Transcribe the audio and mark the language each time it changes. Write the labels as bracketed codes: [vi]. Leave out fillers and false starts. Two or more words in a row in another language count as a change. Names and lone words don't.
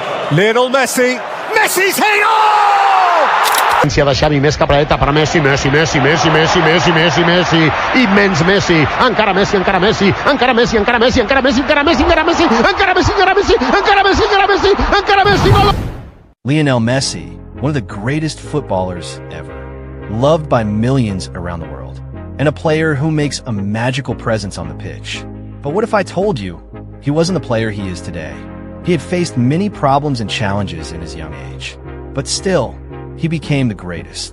[en] Lionel Messi. Messi's hit! Oh! [ca] De Xavi, més cap a la dreta per Messi, Messi, immens Messi, encara Messi, encara Messi, encara Messi, encara Messi, encara Messi, encara Messi, encara Messi, encara Messi, encara Messi, encara Messi, encara Messi, encara Messi, gol! [en] Lionel Messi, one of the greatest footballers ever, loved by millions around the world, and a player who makes a magical presence on the pitch. But what if I told you he wasn't the player he is today? He had faced many problems and challenges in his young age, but still, he became the greatest.